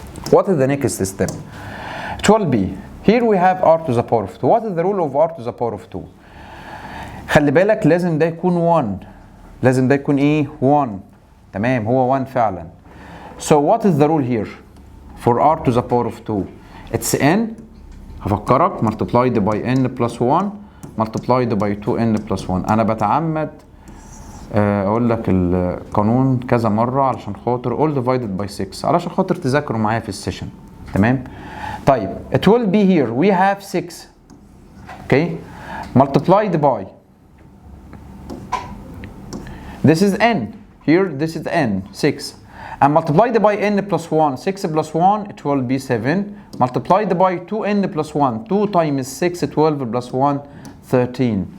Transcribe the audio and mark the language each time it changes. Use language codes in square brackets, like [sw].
[en] What is the next step? It will be, here we have r to the power of 2. What is the rule of r to the power of 2? [ar] خلي بالك لازم ده يكون 1. لازم ده يكون ايه 1. تمام هو 1 فعلا. [en] So what is the rule here for r to the power of 2؟ it's n، [ar] هفكرك [en] multiplied by n plus 1 multiplied by 2n plus 1. [ar] انا بتعمد اقول لك القانون كذا مره علشان خاطر [en] all divided by 6 [ar] علشان خاطر تذاكروا معايا في السيشن. تمام. طيب [en] it will be here we have 6 okay multiplied by this is n here, this is n 6 and multiplied by n plus 1, 6 plus 1 it will be 7 multiplied by 2n plus 1, 2 times 6 12 plus 1 13.